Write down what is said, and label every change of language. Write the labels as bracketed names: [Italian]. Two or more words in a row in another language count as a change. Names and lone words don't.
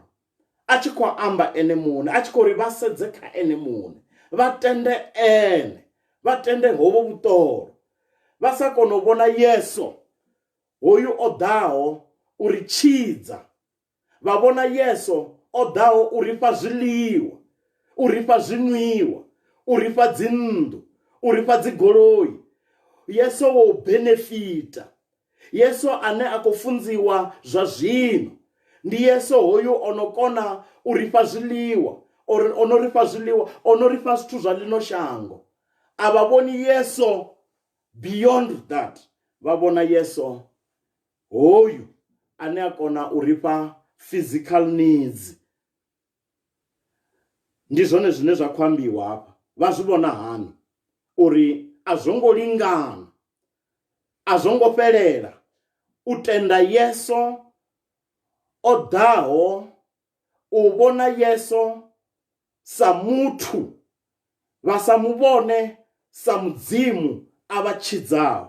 [Venda] A tshi khou amba ene muṋe, a tshi khou ri vha sedze kha ene muṋe, vha tende ene, vha tende hovho vhuṱolo, vha sa kona u vhona Yesu hoyu o ḓaho uri tshidza, vha vhona Yesu o ḓaho u ri fha zwiḽiwa, u ri fha zwinwiwa, u ri fha dzinnḓu, u ri fha dzigoloi. Yesu wo benefita, Yesu ane a khou funziwa zwa zwino, ndi Yesu hoyu ono kona u ri fha zwiḽiwa, ono ri fha zwiḽiwa, ono ri fha zwithu zwa ḽino shango. A vha vhoni Yesu [English] beyond that, [Venda] vha vhona Yesu hoyu ane a kona u ri fha [English] physical needs. [Venda] Ndi zwone zwine zwa khou ambiwa hafha. Vha zwi vhona hani uri a zwo ngo lingana, a zwo ngo fhelela u tenda Yesu o ḓaho, u vhona Yesu sa muthu, vha sa mu vhone sa mudzimu a vha tshidzaho.